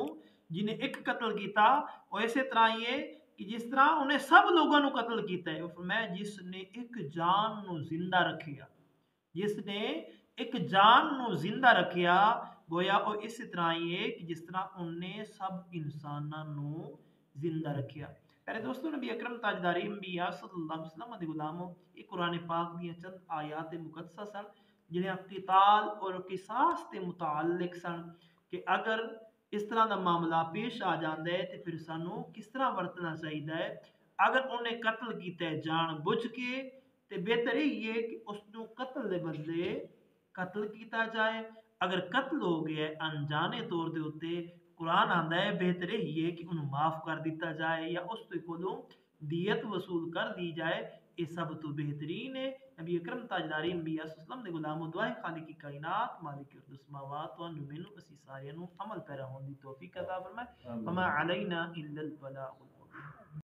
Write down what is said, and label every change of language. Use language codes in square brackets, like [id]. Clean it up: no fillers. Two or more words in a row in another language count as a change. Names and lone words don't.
[pa] جنہیں ایک قتل کیتا اور اسی طرح یہ کہ جس طرح انہیں سب لوگوں نو قتل کیتا ہے، فرمایا جس نے ایک جان نو زندہ رکھیا، جس نے ایک جان نو زندہ رکھیا، گویا وہ اسی طرح یہ کہ جس طرح انہیں سب انساناں نو زندہ رکھیا۔ پیارے دوستو، نبی اکرم تاجدار انبیاء صلی اللہ علیہ وسلم دے غلاموں، یہ قرآن پاک دیاں چند آیات مقدسہ سن جنہیں قتال اور قصاص تے متعلق سن کہ اگر اس طرح دا معاملہ پیش آ جاندہ ہے تو پھر سانوں کس طرح ورتنا چاہیے ہے۔ اگر انہیں قتل کیتا ہے جان بوجھ کے تو بہتر یہ ہے کہ اس نو قتل دے بدلے قتل کیتا جائے، اگر قتل ہو گیا ہے انجانے طور دے ہوتے، قرآن آندہ ہے بہتر یہ ہے کہ انہوں معاف کر دیتا جائے یا اس تے کولوں دیت وصول کر دی جائے، یہ سب تو بہترین ہے۔ نبی اکرم تاجدار انبیاء صلی اللہ علیہ وسلم دے غلاموں، دعائے خالق کائنات مالک [ar] ارض السماوات والارض [pa] اسی سارے نو عمل پیرا ہون دی توفیق عطا فرمائے۔ [ar] وما علینا الا البلاغ۔